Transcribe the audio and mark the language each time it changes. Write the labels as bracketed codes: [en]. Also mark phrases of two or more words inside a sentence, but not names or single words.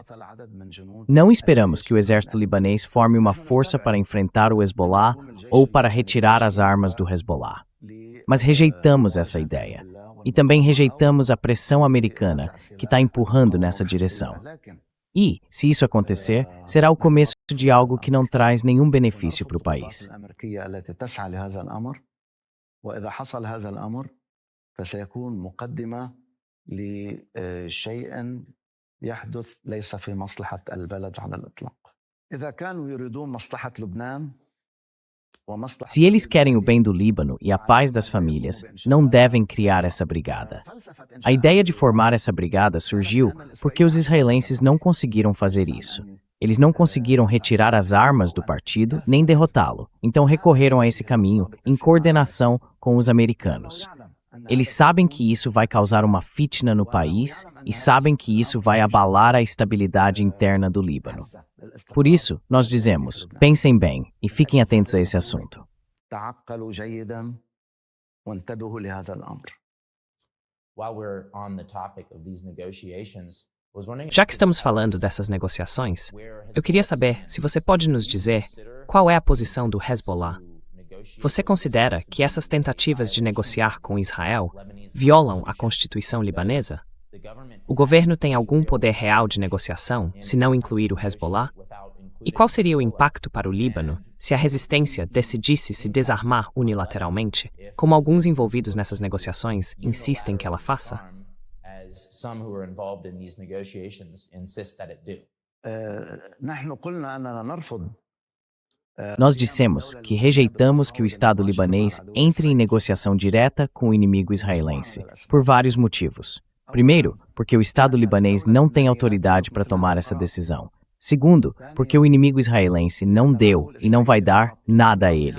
[pt] Não esperamos que o exército libanês forme uma força para enfrentar o Hezbollah ou para retirar as armas do Hezbollah. Mas rejeitamos essa ideia. E também rejeitamos a pressão americana que está empurrando nessa direção. E, se isso acontecer, será o começo de algo que não traz nenhum benefício para o país. [ar] وإذا حصل هذا الأمر فسيكون مقدمة لشيء يحدث ليس في مصلحة البلد على الإطلاق. إذا كانوا يريدون مصلحة لبنان [pt] Se eles querem o bem do Líbano e a paz das famílias, não devem criar essa brigada. A ideia de formar essa brigada surgiu porque os israelenses não conseguiram fazer isso. Eles não conseguiram retirar as armas do partido nem derrotá-lo, então recorreram a esse caminho em coordenação com os americanos. Eles sabem que isso vai causar uma fitna no país e sabem que isso vai abalar a estabilidade interna do Líbano. Por isso, nós dizemos, pensem bem e fiquem atentos a esse assunto. [ar] تعقلوا جيدا وانتبهوا لهذا الأمر. [en] While we're on the topic of these negotiations, I was wondering [pt] Já que estamos falando dessas negociações, eu queria saber se você pode nos dizer qual é a posição do Hezbollah. Você considera que essas tentativas de negociar com Israel violam a Constituição libanesa? O governo tem algum poder real de negociação, se não incluir o Hezbollah? E qual seria o impacto para o Líbano se a resistência decidisse se desarmar unilateralmente, como alguns envolvidos nessas negociações insistem que ela faça? [en] as some who are involved in these negotiations insist that it do. [ar] نحن قلنا أننا نرفض [pt] Nós dissemos que rejeitamos que o Estado libanês entre em negociação direta com o inimigo israelense, por vários motivos. Primeiro, porque o Estado libanês não tem autoridade para tomar essa decisão. Segundo, porque o inimigo israelense não deu e não vai dar nada a ele.